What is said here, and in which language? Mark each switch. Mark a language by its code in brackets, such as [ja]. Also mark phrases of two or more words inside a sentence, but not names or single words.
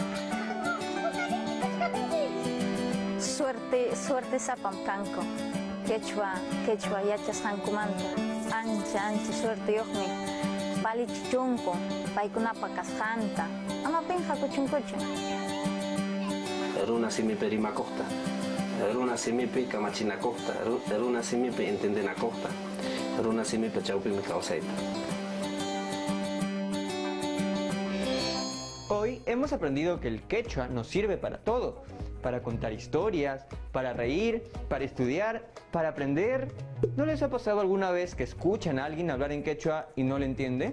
[qu] Suerte sapam kanko, quechua yachasqankumanta, ancha suerteyuqmi, palichichunku, paykunapa kasqanta, ama pinqakuchunkuchu. Runa simipi rimakuqta, runa simipi kamachinakuqta, runa simipi entendenakuqta. Runa simipi chawpimi kawsayta. [es] Hoy hemos aprendido que el quechua nos sirve para todo, para contar historias, para reír, para estudiar, para aprender. ¿No les ha pasado alguna vez que escuchan a alguien hablar en quechua y no le entiende?